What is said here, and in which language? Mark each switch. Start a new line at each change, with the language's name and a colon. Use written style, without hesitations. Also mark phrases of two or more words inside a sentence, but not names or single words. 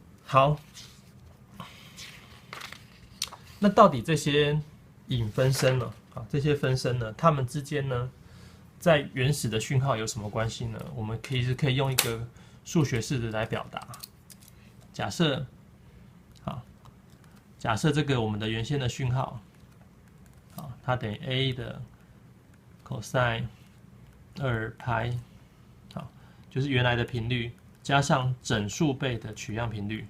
Chinese: 好，那到底這些影分身呢？啊，這些分身呢，它們之間呢，在原始的讯號有什麼關係呢？我們可以用一個數學式子來表達。假設，好，假設這個我們的原先的訊號，好，它等於 a 的 cosine 2派，好，就是原來的頻率加上整數倍的取樣頻率。